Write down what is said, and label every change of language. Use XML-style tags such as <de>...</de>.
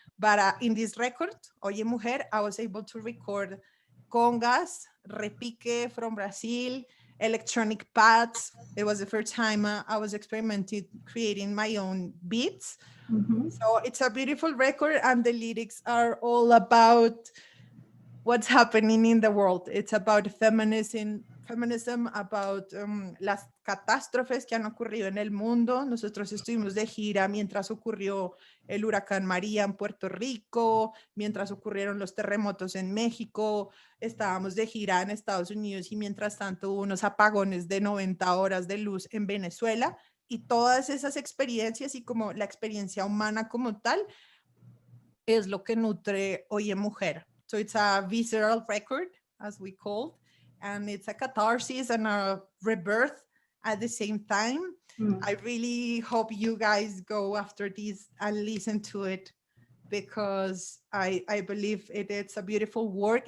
<en>But in this record, Oye Mujer, I was able to record congas, repique from Brazil, electronic pads. It was the first time I was experimenting creating my own beats. So it's a beautiful record, and the lyrics are all about what's happening in the world. It's about feminism, about</en> <es>las catástrofes que han ocurrido en el mundo. Nosotros estuvimos de gira mientras ocurrió el huracán María en Puerto Rico, mientras ocurrieron los terremotos en México, estábamos de gira en Estados Unidos y mientras tanto hubo unos apagones de 90 horas de luz en Venezuela, y todas esas experiencias y como la experiencia humana como tal es lo que nutre Oye Mujer.</es> <en>So it's a visceral record, as we called, and it's a catharsis and a rebirth at the same time. I really hope you guys go after this and listen to it, because I believe it's a beautiful work.</en>